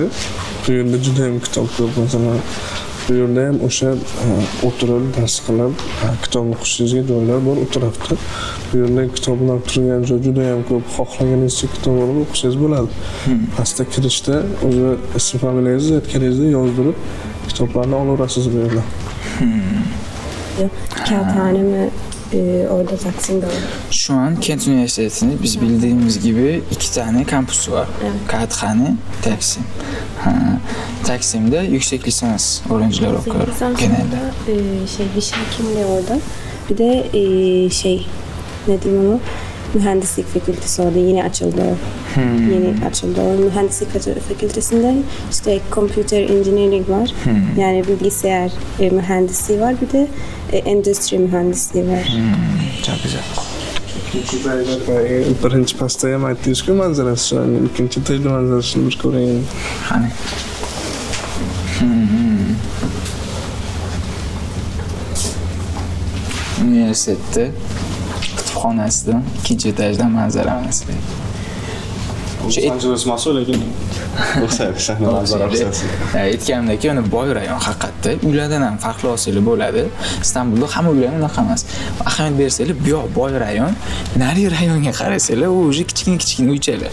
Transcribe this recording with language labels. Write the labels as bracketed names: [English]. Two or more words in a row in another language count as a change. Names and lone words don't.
[Uzbek] Bu yerda juda ham kitob ko'p. Masalan, bu yerda ham o'sha o'tirib, dars qilib, kitob o'qishingizga joylar bor u tarafda. Bu yerda kitoblar turgan joy juda ham ko'p. Xohlaganingiz kitob olib o'qishingiz bo'ladi. Pastda kirishda o'zi ism familiyangizni aytganingizni yozdirib, kitoblarni olaverasiz bu yerda. [Turkish] Kağıthane mi? Orada Taksim'de var. Şu an Kent Üniversitesi'nin biz bildiğimiz gibi 2 tane kampüsü var. Evet. Kağıthane, Taksim. Taksim'de yüksek lisans öğrenciler okuyor genelde. Diş hekimliği orada. Bir de ne diyeyim onu? Mühendislik fakültesi orada yeni açıldı. Yeni açıldı. O mühendislik fakültesinde işte [English] computer engineering [Turkish] var. Yani bilgisayar mühendisliği var. Bir de endüstri mühendisliği var. Çok güzel. [Uzbek] Birinchi pastda ham aytdingiz-ku manzarasi, ikkinchi etajda manzarasini bir ko'ring. Hani. Üniversitede kutubxonasidan ikkinchi etajdan manzara manzara. Los Angeles mas'ul lekin o'xshaydi sahna manzarasi. Aytganimdek, yana boy rayon haqiqatda. Uylardan ham farqli olsanglar bo'ladi. Istanbulda hamma uylar unaqa emas. Ahamiyat bersanglar, bu yoq boy rayon, nari rayonga qarasanglar, u o'zi kichkina uychalar.